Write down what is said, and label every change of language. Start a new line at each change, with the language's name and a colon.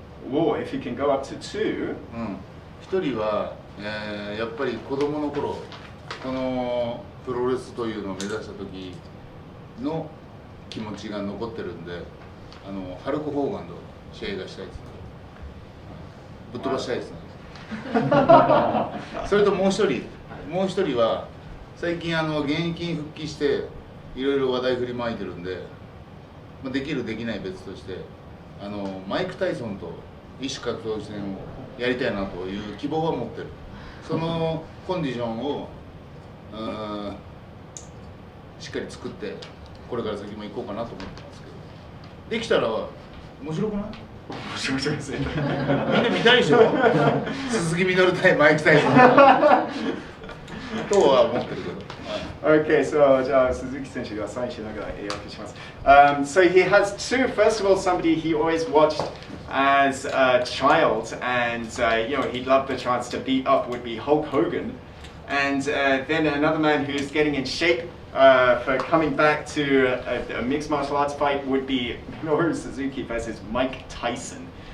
English: Whoa, if you can go up to two.
Japanese: 1人は、やっぱり子供の頃このプロレスというのを目指した時の気持ちが残ってるんで、ハルク・ホーガンと試合がしたいですね。ぶっ飛ばしたいですね。それともう一人は最近現役に復帰していろいろ話題振りまいてるんで、できるできない別としてマイク・タイソンと異種格闘技戦をやりたいなという希望は持ってる。そのコンディションをしっかり作ってこれから先も行こうかなと思ってますけど、できたら面白くない？面白いですね。みんな見たいでしょ。鈴木みのる対マイク・タイソンとは思ってるけど。
English: Okay, so
Japanese: Suzuki Senseiがサインしながら英訳します。
English: So he has two. First of all, somebody he always watched as a child, and he'd love the chance to beat up would be Hulk Hogan, and then another man who's getting in shape for coming back to a mixed martial arts fight would be Minoru Suzuki versus Mike Tyson.